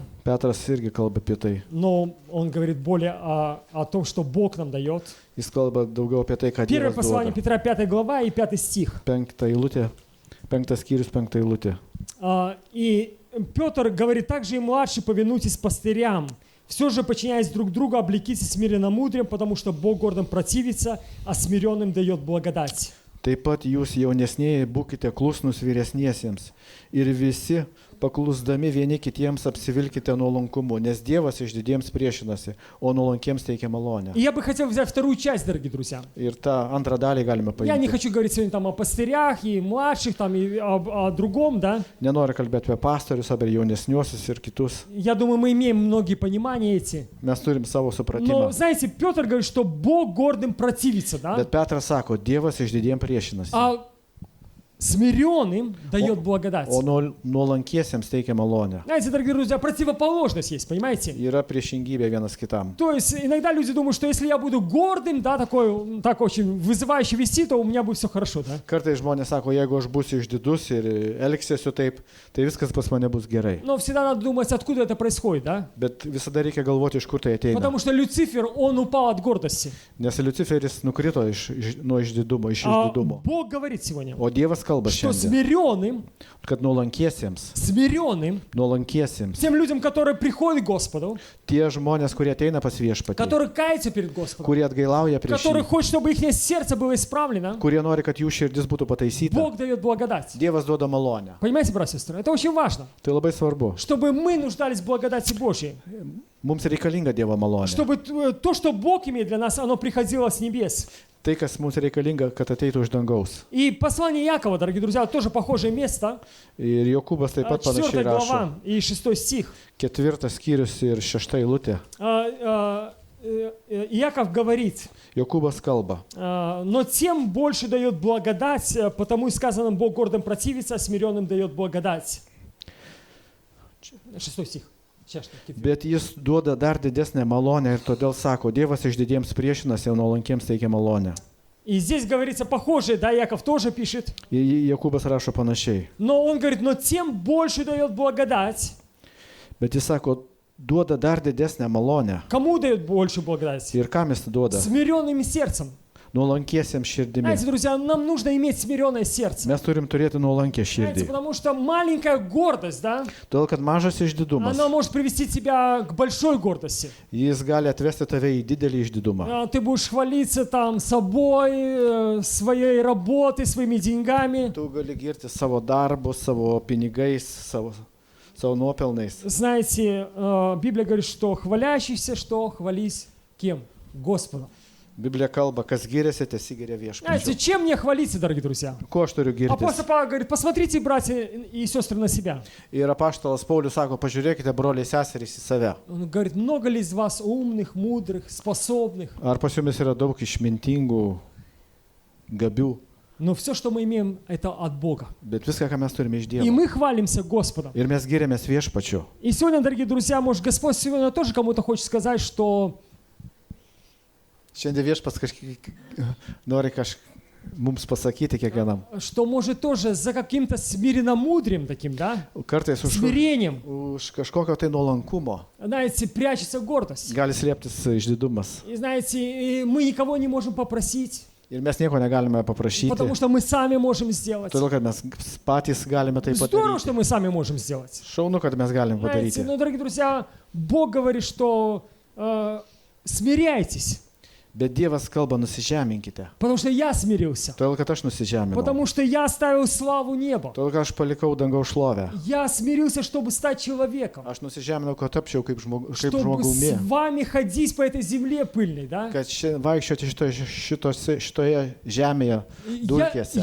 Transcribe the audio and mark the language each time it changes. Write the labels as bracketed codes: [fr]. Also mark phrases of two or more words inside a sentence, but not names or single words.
[lt] Petras irgi kalba apie tai. [ru] но он говорит более о том, что Бог нам дает. [lt] Jis kalba daugiau apie tai, ką [ru] Первое [lt] Dievas [ru] послание [lt] duoda. [ru] Петра, 5 глава и 5 стих. [lt] 5 eilutė, 5 skyrius, 5 eilutė. [ru] И Петр говорит, также и младшие повинуйтесь пастырям. Все же, подчиняясь друг другу, облекитесь смиренно-мудрым, потому что Бог гордым противится, а смиренным дает благодать. [lt] Taip pat jūs jaunesnėje būkite klusnus vyresniesiems ir visi paklusdami vieni kitiems apsivilkite nuolankumu, nes Dievas išdidiems priešinasi, o nuolankiems teikia malonę. [ru] И я бы хотел взять вторую часть, дорогие друзья. [lt] Ir tą antrą dalį galime [ru] Я не [lt] paimti. [ru] хочу говорить сегодня там о пастырях и младших, там, и о другом, да. [lt] Nenoriu kalbėti apie pastorius, apie jaunesniuosius ir kitus. [ru] Я думаю, мы имеем многие понимания эти. [lt] Mes turim savo [ru] Но, [lt] supratimą. [ru] знаете, Петр говорит, что Бог гордым противится, да. [lt] Bet Petras sako, Dievas išdidiem priešinasi. [ru] А смиренным дает благодать. [lt] O nuolankiesiems teikia malonę. [ru] Знаете, дорогие друзья, противоположность есть, понимаете? [lt] Yra priešingybė vienas kitam. [ru] То есть иногда люди думают, что если я буду гордым, да, такой, так очень вызывающе вести, то у меня будет все хорошо, да? [lt] Kartais žmonės sako, jeigu aš būsiu išdidus ir elgsiuosi taip, tai viskas pas mane bus gerai. [ru] Но всегда надо думать, откуда это происходит, да? [lt] Bet visada reikia galvoti, iš kur tai ateina. [ru] Потому что Люцифер, он упал от гордости. [lt] Nes Liuciferis nukrito nuo išdidumo, iš [ru] А [lt] išdidumo. [ru] Бог говорит сегодня, [lt] O Dievas kalba [ru] что [lt] šiandien, [ru] смиренным, [lt] kad nuolankiesiems, [ru] тем людям, которые приходят к Господу, [lt] tie žmonės, kurie ateina pas viešpatį, [ru] которые каются перед Господом, [lt] kurie atgailauja prieš [ru] которые [lt] jį, [ru] хотят, чтобы их сердце было исправлено, [lt] kurie nori, kad jų širdis būtų pataisyta, [ru] Бог дает благодать. [lt] Dievas duoda malonę. [ru] Понимаете, братья и сестры, это очень важно, [lt] Tai labai svarbu. [ru] чтобы мы нуждались в благодати Божьей, [lt] Mums reikalinga Dievo malonė. [ru] чтобы то, что Бог имеет для нас, оно приходило с небес. [lt] Tai, kas mums reikalinga, kad ateitų iš dangaus. [ru] И послание Якова, дорогие друзья, тоже похожее место, [lt] Ir Jokūbas taip pat [ru] 4 [lt] panašiai rašo. [ru] глава и 6 стих. [lt] 4 skyrius ir 6 eilutė. [ru] Яков говорит, [lt] Jokūbas kalba. [ru] но тем больше дает благодать, потому и сказано, Бог гордым противится, а смиренным дает благодать. 6 стих. [lt] Bet jis duoda dar didesnę malonę ir todėl sako, Dievas išdidiems priešinasi, o nuolankiems teikia malonę. [ru] И здесь говорится похожее, да, Яков тоже пишет. [lt] Jokūbas rašo panašiai. [ru] Но он говорит, но тем больше дает благодать. [lt] Bet jis sako, duoda dar didesnę malonę. [ru] Кому дает больше благодать? [lt] Ir kam jis duoda? [ru] Смиренным сердцем. [lt] Nuolankiesiems širdimi. [ru] Знаете, друзья, нам нужно иметь смиренное сердце. [lt] Mes turim turėti nuolankę [ru] Знаете, [lt] širdį. [ru] потому что маленькая гордость, да, [lt] Todėl, kad mažas išdidumas, [ru] она может привести тебя к большой гордости. [lt] jis gali atvesti tave į didelį išdidumą. [ru] Ты будешь хвалиться там собой, своей работой, своими деньгами. [lt] Tu gali girti savo darbu, savo pinigais, savo nuopelnais. [ru] Знаете, Библия говорит, что хвалящийся, что хвались кем? Господом. [lt] Biblija kalba, kas giriasi, tesigiria [ru] Знаете, [lt] viešpačiu. [ru] чем мне хвалиться, дорогие друзья? [lt] Ko aš turiu girtis? [ru] Апостол Павел говорит, посмотрите, братья и сестры, на себя. [lt] Ir apaštalas Paulius sako, pažiūrėkite, broliai seserys, į save. [ru] Он говорит, много ли из вас умных, мудрых, способных? [lt] Ar pas jumis yra daug išmintingų, gabių, [ru] Но все, что мы имеем, это от Бога. [lt] bet viską, ką mes turime iš [ru] И [lt] Dievo. [ru] мы хвалимся Господом. [lt] Ir mes giriamės viešpačiu. [ru] И сегодня, дорогие друзья, может, Господь сегодня тоже кому-то хочет сказать, что [lt] Šiandien viešpas kažkaip nori mums pasakyti kiekvienam. [ru] может тоже за каким-то смиренномудрием таким, да, [lt] Kartais [ru] смирением, [lt] už kažkokio tai nuolankumo [ru] знаете, прячется гордость. [lt] gali slėptis išdidumas. [ru] И знаете, и мы никого не можем попросить, [lt] Ir mes nieko negalime paprašyti. [ru] потому что мы сами можем сделать. [lt] Todėl, kad mes patys galime tai [ru] Здорово, что [lt] padaryti. [ru] мы сами можем сделать. [lt] Šaunu, kad mes galim [ru] Знаете, [lt] padaryti. [ru] но, дорогие друзья, Бог говорит, что смиряйтесь, [lt] Bet Dievas kalba, nusižeminkite. [ru] потому что я смирился, [lt] Todėl, kad aš nusižeminau. [ru] потому что я оставил славу неба. [lt] Todėl, kad aš palikau dangaus šlovę. [ru] Я смирился, чтобы стать человеком, [lt] Aš nusižeminau, kad tapčiau kaip [ru] чтобы [lt] žmogumi. [ru] с вами ходить по этой земле пыльной, да? [lt] Kad vaikščioti šitoje žemėje dulkėse.